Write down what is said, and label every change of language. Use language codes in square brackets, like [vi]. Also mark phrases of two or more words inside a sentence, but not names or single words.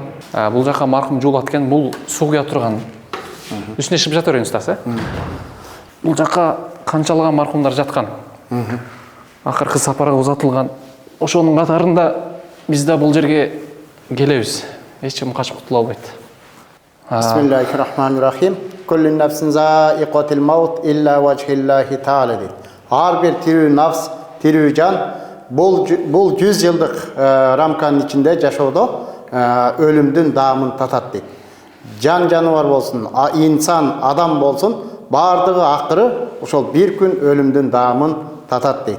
[ky] Бул жака маркум жуулат экен, бул суу куя турган. Үстүнө чыгып жата бериңиз устаз, Бул жака канчалаган маркумдар жаткан. Акыркы сапарга узатылган. Ошонун катарында биз да бул жерге келебиз. Эч ким качып кутула албайт. [ar] بسم الله الرحمن الرحيم. كل نفس ذائقة الموت إلا وجه الله تعالى. [ky] Ар бир тирүү нафс, тирүү жан бул 100 жылдык рамканын ичинде жашоодо өлүмдүн даамын татат дейт. Жан жаныбар болсун, инсан, адам болсун, бардыгы акыры ошол бир күн өлүмдүн даамын татат дейт.